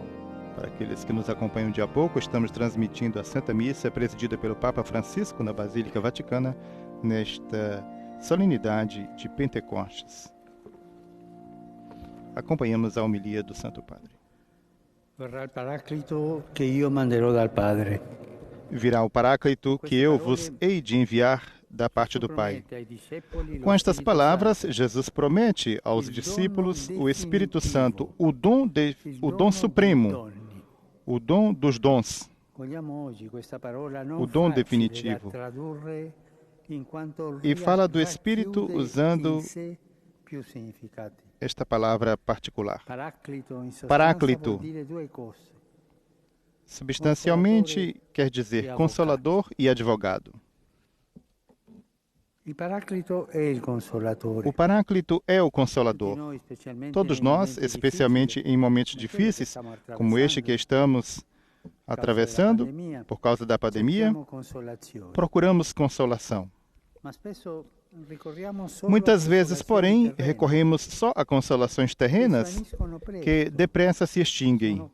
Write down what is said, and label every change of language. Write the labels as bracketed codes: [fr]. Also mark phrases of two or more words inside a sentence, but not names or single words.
[pt] Para aqueles que nos acompanham de a pouco, estamos transmitindo a Santa Missa presidida pelo Papa Francisco na Basílica Vaticana nesta solenidade de Pentecostes. Acompanhamos a homilia do Santo Padre. [it] Verrà il Paraclito che io manderò dal Padre. [pt] Virá o Paráclito que eu vos hei de enviar da parte do Pai. Com estas palavras, Jesus promete aos discípulos o Espírito Santo, o dom supremo, o dom dos dons, o dom definitivo. E fala do Espírito usando esta palavra particular. Paráclito, substancialmente, quer dizer consolador e advogado. [it] Il Paraclito è il Consolatore. [pt] O Paráclito é o Consolador. Todos nós, especialmente em momentos difíceis, como este que estamos atravessando por causa da pandemia, procuramos consolação. Muitas vezes, porém, recorremos só a consolações terrenas que depressa se extinguem.